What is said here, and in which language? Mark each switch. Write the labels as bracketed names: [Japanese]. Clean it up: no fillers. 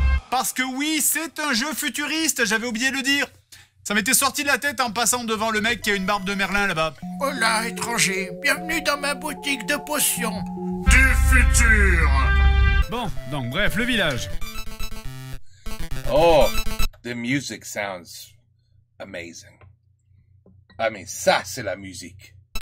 [French] Parce que oui, c'est un jeu futuriste, j'avais oublié de le dire. Ça m'était sorti de la tête en passant devant le mec qui a une barbe de Merlin là-bas. Hola, étranger. Bienvenue dans ma boutique de potions. Du futur. Bon, donc bref, le village. [English] Oh, the music sounds amazing. I mean, [French] ça, c'est la musique.